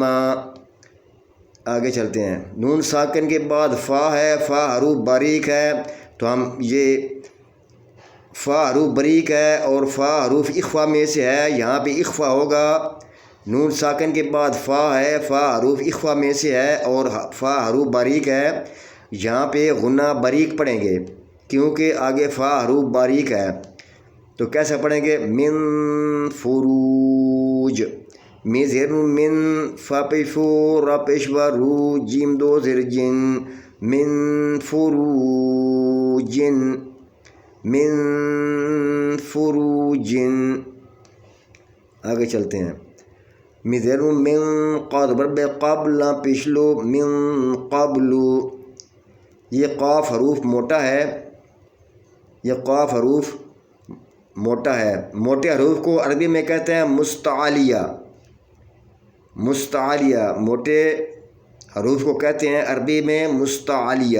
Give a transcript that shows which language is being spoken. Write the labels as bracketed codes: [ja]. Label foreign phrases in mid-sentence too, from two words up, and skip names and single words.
[ur] آگے چلتے ہیں، نون ساکن کے بعد فا ہے، فا حروف باریک ہے تو ہم یہ فا حروف باریک ہے اور فا حروف اخفا میں سے ہے، یہاں پہ اخفا ہوگا، نون ساکن کے بعد فا ہے، فا حروف اخفا میں سے ہے اور فا حروف باریک ہے، یہاں پہ غنہ باریک پڑھیں گے کیونکہ آگے فا حروف باریک ہے۔ تو کیسے پڑھیں گے؟ [ar] من فروج، [ur] می زیر من، فا پیش فو، را پیش وا، رو، جیم دو زیر جن، [ar] من فروجن، من فروجن۔ [ur] آگے چلتے ہیں، می زیر من، قاف زبر بے، قبل پیش لو، [ar] من قبل۔ [ur] یہ قاف حروف موٹا ہے، یہ قاف حروف موٹا ہے، موٹے حروف کو عربی میں کہتے ہیں مستعلیہ، مستعلیہ، موٹے حروف کو کہتے ہیں عربی میں مستعلیہ۔